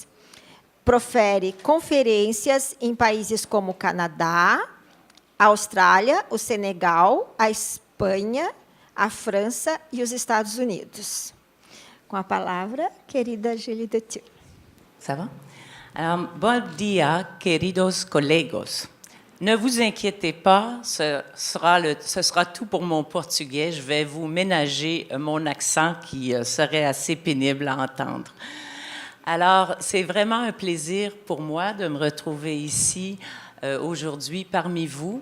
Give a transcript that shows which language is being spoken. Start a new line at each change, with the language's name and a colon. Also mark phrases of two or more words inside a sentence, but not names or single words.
Portuguese: Profere conferências em países como o Canadá, a Austrália, o Senegal, a Espanha, a França e os Estados Unidos. Com a palavra, querida Julie Dutil.
French: Ça va?
Portuguese: Bom dia, queridos colegas.
French: Ne vous inquiétez pas, ce sera tout pour mon portugais. Je vais vous ménager mon accent qui serait assez pénible à entendre. Alors, c'est vraiment un plaisir pour moi de me retrouver ici aujourd'hui parmi vous.